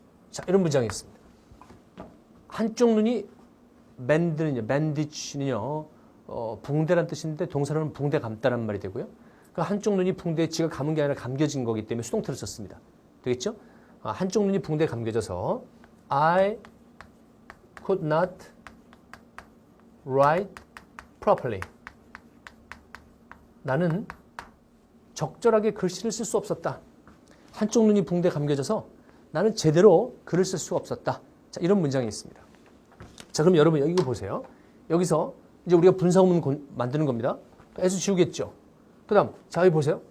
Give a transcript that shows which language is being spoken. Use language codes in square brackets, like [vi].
[ko] 자, 이런 문장이 있습니다. 한쪽 눈이 bandage는요, 붕대란 뜻인데 동사로는 붕대 감다란 말이 되고요. 그 한쪽 눈이 붕대에 지가 감은 게 아니라 감겨진 거기 때문에 수동태를 썼습니다. 되겠죠? 한쪽 눈이 붕대에 감겨져서 [en] I could not write properly. [ko] 나는 적절하게 글씨를 쓸 수 없었다. 한쪽 눈이 붕대에 감겨져서 나는 제대로 글을 쓸 수가 없었다. 자, 이런 문장이 있습니다. 자, 그럼 여러분 여기 보세요. 여기서 이제 우리가 분사구문 만드는 겁니다. S 지우겠죠. 그 다음 자, 여기 보세요.